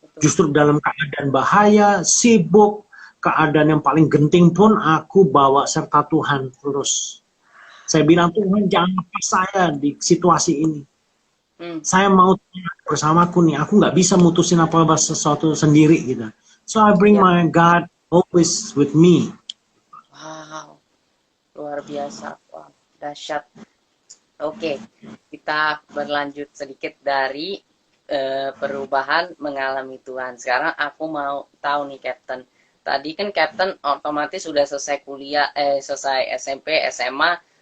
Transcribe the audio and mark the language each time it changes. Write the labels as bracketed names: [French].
[Indonesian] Justru dalam keadaan bahaya, sibuk, keadaan yang paling genting pun aku bawa serta Tuhan terus. Saya bilang, Tuhan jangan lepas saya di situasi ini. Saya mau bersamaku nih, aku nggak bisa mutusin apa-apa sesuatu sendiri gitu. [English] So I bring my God always with me. [Indonesian] Wow, luar biasa, wow, dahsyat. Oke, kita berlanjut sedikit dari perubahan mengalami Tuhan. Sekarang aku mau tahu nih, Captain. Tadi kan Captain otomatis sudah selesai kuliah, selesai SMP, SMA.